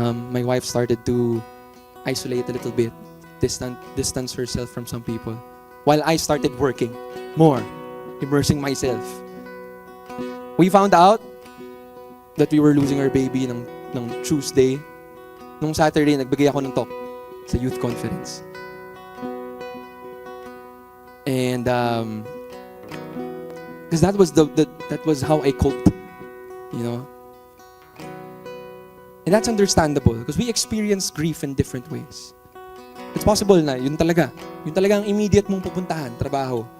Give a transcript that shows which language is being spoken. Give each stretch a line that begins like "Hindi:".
English: My wife started to isolate a little bit, distance herself from some people. While I started working more, immersing myself. We found out that we were losing our baby
Filipino: ng
English: Tuesday.
Filipino: Nung Saturday, nagbigay ako ng talk sa youth conference.
English: And because that was how I coped, you know. And that's understandable because we experience grief in different ways. It's possible
Filipino: na yun talaga ang immediate mong pupuntahan, trabaho.